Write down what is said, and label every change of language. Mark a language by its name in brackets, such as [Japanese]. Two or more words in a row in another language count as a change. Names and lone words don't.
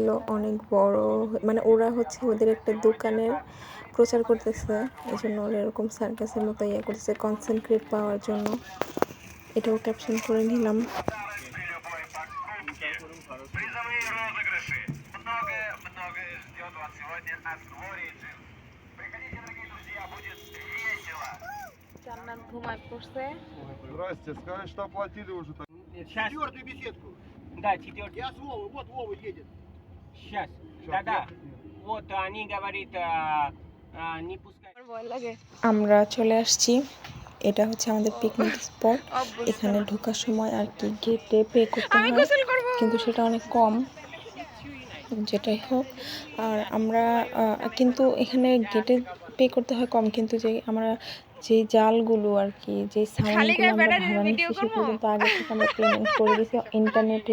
[Bangla] অনেক বড়, ওরা হচ্ছে ওদের একটা দোকানের প্রচার করতেছে, এই জন্য ওরা এরকম সার্কাসের মতো করতেছে কনসেন্ট্রেট পাওয়ার জন্য। এটাও ক্যাপশন করে নিলাম। জান্নাত ঘুমায় পড়ছে। [Russian] Здрасте, скажи, что оплатили уже так. Сейчас. Четвертую беседку. Да, четвертый. Я с Вовой, вот Вова едет. Сейчас. Да. Вот они говорит, не пускай. [Bangla] আমরা চলে আসছি, এটা হচ্ছে আমাদের পিকনিক স্পট। এখানে ঢোকার সময় আর কি গেটে পে করতে হয়, কিন্তু সেটা অনেক কম, যেটাই হোক। আর আমরা কিন্তু এখানে গেটে পে করতে হয় কম, কিন্তু আমরা যে জালগুলো আর কি, যে সাউন্ডগুলো আমরা ভাড়া নিচ্ছি, সেগুলো কিন্তু আগে থেকে আমরা পেমেন্ট করে দিয়েছি ইন্টারনেটে।